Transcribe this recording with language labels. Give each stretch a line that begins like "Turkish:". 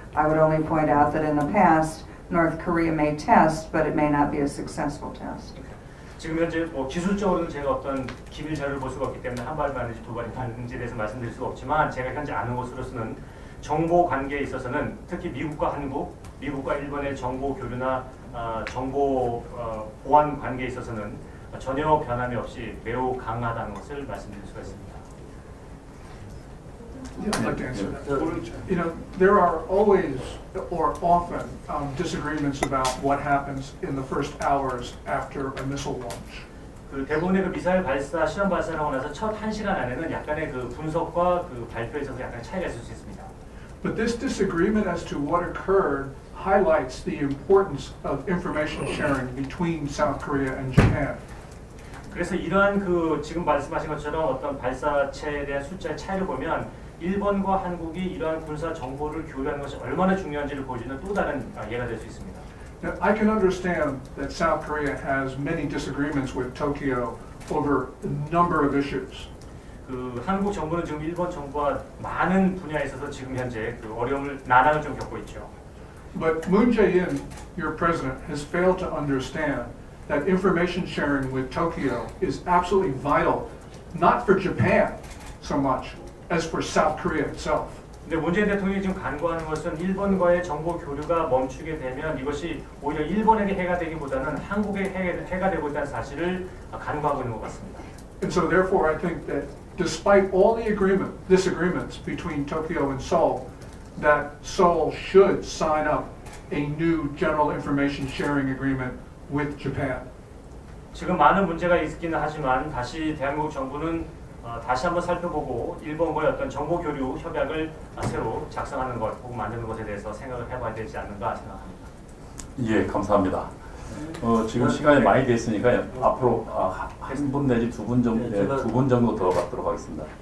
English: I would only point out that in the past, North Korea may test, but it may not be a successful test.
Korean: 지금 현재 기술적으로는 제가 어떤 기밀 자료를 볼 수가 없기 때문에 한 발이 맞는지 2발이 맞는지에 대해서 말씀드릴 수가 없지만, 제가 현재 아는 것으로서는 정보 관계에 있어서는 특히 미국과 한국, 미국과 일본의 정보 교류나 정보 보안 관계에 있어서는 전혀 변함이 없이 매우 강하다는 것을 말씀드릴 수가 있습니다.
English: Yeah, I'd like to answer that. You know, there are always or often disagreements about what happens in the first hours after a missile launch.
Korean: 그 대부분의 그 미사일 발사, 실험 발사를 하고 나서 첫 1시간 안에는 약간의 그 분석과 그 발표에 있어서 약간 차이가 있을 수 있습니다.
English: But this disagreement as to what occurred highlights the importance of information sharing between South Korea and Japan.
Korean: 그래서 이러한 그 지금 말씀하신 것처럼 어떤 발사체에 대한 숫자의 차이를 보면 일본과 한국이 이러한 군사 정보를 교류하는 것이 얼마나 중요한지를 보여주는 또 다른 예가 될 수 있습니다.
English: Now, I can understand that South Korea has many disagreements with Tokyo over a number of issues.
Korean: 그 한국 정부는 지금 일본 정부와 많은 분야에 있어서 지금 현재 그 어려움을 난항을 좀 겪고 있죠.
English: But Moon Jae-in, your president, has failed to understand that information sharing with Tokyo is absolutely vital, not for Japan so much as for South Korea itself.
Korean: 근데 문재인 대통령이 지금 간구하는 것은 일본과의 정보 교류가 멈추게 되면 이것이 오히려 일본에게 해가 되기보다는 한국에게 해가 되고 있다는 사실을 간구하고 있는 것 같습니다.
English: And so therefore I think that despite all the disagreements between Tokyo and Seoul, that Seoul should sign up a new general information sharing agreement with Japan.
Korean: 지금 많은 문제가 있기는 하지만 다시 대한민국 정부는 다시 한번 살펴보고 일본과의 어떤 정보 교류 협약을 새로 작성하는 것 혹은 만드는 것에 대해서 생각을 해봐야 되지 않는가 생각합니다. 예, 감사합니다. 지금 시간이 많이 됐으니까 앞으로 한 분 내지 두 분 정도 더 받도록 하겠습니다.